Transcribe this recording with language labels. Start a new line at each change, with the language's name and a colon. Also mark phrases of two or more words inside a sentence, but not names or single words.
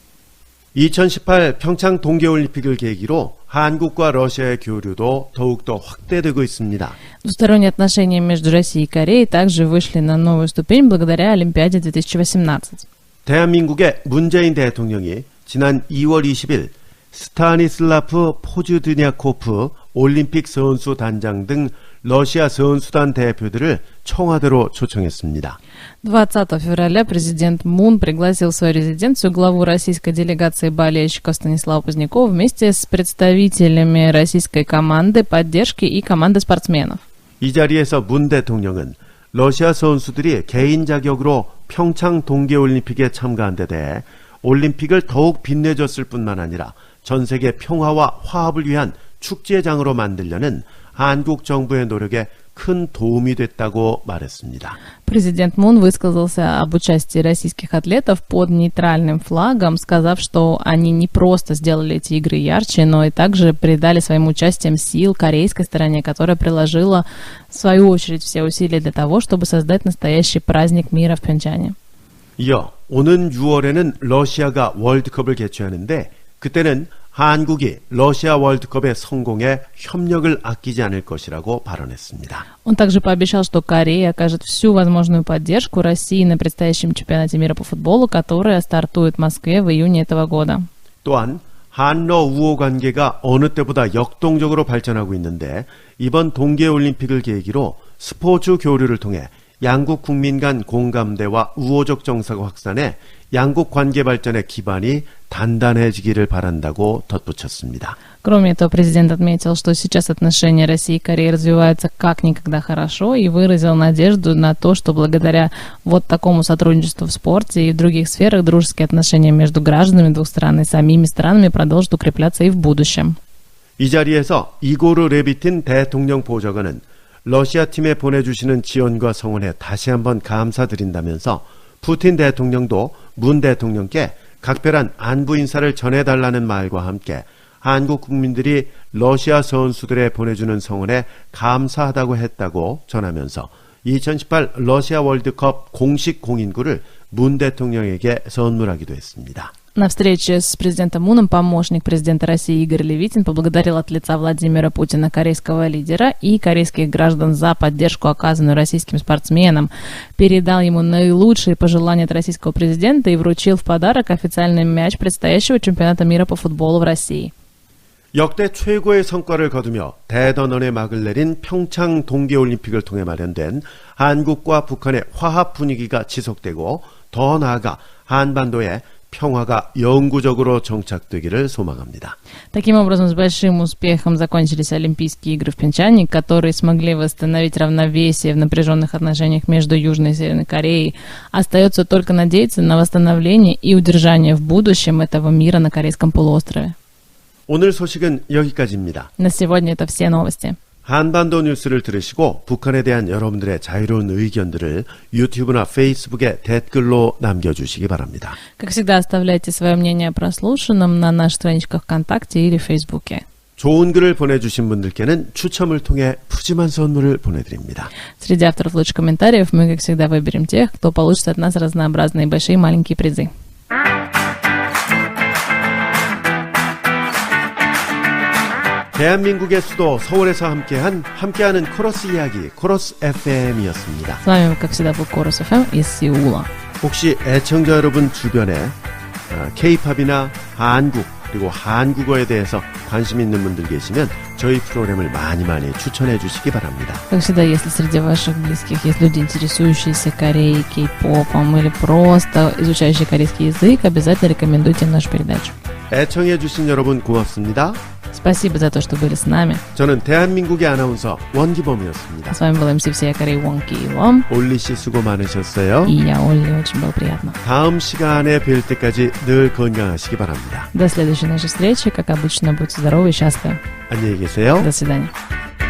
Korean: 2018 평창 동계올림픽을 계기로 한국과 러시아의 교류도 더욱더 확대되고 있습니다.
Russian: Двусторонние отношения между Россией и Кореей также вышли на новую ступень благодаря Олимпиаде 2018.
Korean: 대한민국의 문재인 대통령이 지난 2월 20일 스타니슬라프 포즈드냐코프 올림픽 선수 단장 등 러시아 선수단 대표들을 청와대로 초청했습니다.
Russian: 20 февраля президент Мун пригласил в свою резиденцию главу российской делегации болельщиков Станислава Позднякова вместе с представителями российской команды поддержки и команды спортсменов.
Korean: 이 자리에서 문 대통령은 러시아 선수들이 개인 자격으로 평창 동계올림픽에 참가한 데 대해 올림픽을 더욱 빛내줬을 뿐만 아니라 전 세계 평화와 화합을 위한 축제장으로 만들려는 한국 정부의 노력에 큰 도움이 됐다고 말했습니다.
Russian: Президент Мун высказался об участии российских атлетов под нейтральным флагом, сказав, что они не просто сделали эти игры ярче, но и также придали своим участием сил корейской стороне, которая приложила, в свою очередь, все усилия для того, чтобы создать настоящий праздник мира в Пхенчхане.
Korean: 이어 오는 6월에는 러시아가 월드컵을 개최하는데 그때는 한국이 러시아 월드컵의 성공에 협력을 아끼지 않을 것이라고 발언했습니다.
Russian: Он также пообещал, что Корея окажет всю возможную поддержку России на предстоящем чемпионате мира по футболу, который стартует в Москве в июне этого года.
Korean: 또한 한러 우호 관계가 어느 때보다 역동적으로 발전하고 있는데 이번 동계올림픽을 계기로 스포츠 교류를 통해 양국 국민 간 공감대와 우호적 정서가 확산해 양국 관계 발전의 기반이 단단해지기를 바란다고 덧붙였습니다.
Russian: Кроме этого, президент отметил, что сейчас отношения России и Кореи развиваются как никогда хорошо и выразил надежду на то, что благодаря вот такому сотрудничеству в спорте и в других сферах дружеские отношения между гражданами двух стран и самими странами продолжат укрепляться и в будущем.
Korean: 이 자리에서 이고르 레비틴 대통령 보좌관은 러시아 팀에 보내주시는 지원과 성원에 다시 한번 감사드린다면서 푸틴 대통령도 문 대통령께 각별한 안부 인사를 전해달라는 말과 함께 한국 국민들이 러시아 선수들에 보내주는 성원에 감사하다고 했다고 전하면서 2018 러시아 월드컵 공식 공인구를 문 대통령에게 선물하기도 했습니다.
Russian: На встрече с президентом Муном помощник президента России Игорь Левитин поблагодарил от лица Владимира Путина корейского лидера и корейских граждан за поддержку, оказанную российским спортсменам, передал ему наилучшие пожелания от российского президента и вручил в подарок официальный мяч предстоящего чемпионата мира по футболу в России.
Korean: 역대 최고의 성과를 거두며 대단원의 막을 내린 평창 동계올림픽을 통해 마련된 한국과 북한의 화합 분위기가 지속되고 더 나아가 한반도에 평화가 영구적으로 정착되기를 소망합니다.
Russian: Таким образом, с большим успехом закончились Олимпийские игры в Пхенчхане, которые смогли восстановить равновесие в напряженных отношениях между Южной и Северной Кореей. Остается только надеяться на восстановление и удержание в будущем этого мира на Корейском полуострове.
Korean: 오늘 소식은 여기까지입니다.
Russian: На сегодня это все новости.
Korean: 한반도 뉴스를 들으시고 북한에 대한 여러분들의 자유로운 의견들을 유튜브나 페이스북에 댓글로 남겨주시기 바랍니다.
Russian: Как всегда, оставляйте свое мнение о прослушанном на наших страничках ВКонтакте или Фейсбуке.
Korean: 좋은 글을 보내주신 분들께는 추첨을 통해 푸짐한 선물을 보내드립니다.
Russian: Среди авторов лучших комментариев мы, как всегда, выберем тех, кто получит от нас разнообразные большие и маленькие призы.
Korean: 대한민국의 수도 서울에서 함께하는 코러스 이야기 코러스 FM이었습니다.
Russian: С вами, как всегда, был Корус ФМ из Сеула.
Korean: 혹시 애청자 여러분 주변에 K-팝이나 한국 그리고 한국어에 대해서 관심 있는 분들 계시면 저희 프로그램을 많이 추천해 주시기 바랍니다.
Russian: Как всегда, если среди ваших близких есть люди, интересующиеся Кореей, кей-попом или просто изучающие корейский язык, обязательно рекомендуйте нашу передачу.
Korean: 애청해 주신 여러분 고맙습니다.
Russian: Спасибо за то, что были с нами.
Korean: 저는 대한민국의 아나운서 원기범이었습니다.
Russian: С вами был МС всея Кореи Вон Ки-Лом.
Korean: 올리 씨 수고 많으셨어요.
Russian: И я, Олли, очень было приятно.
Korean: 다음 시간에 뵐 때까지 늘 건강하시기 바랍니다.
Russian: До следующей нашей встречи. Как обычно, будьте здоровы и счастливы.
Korean: 안녕히 계세요.
Russian: До свидания.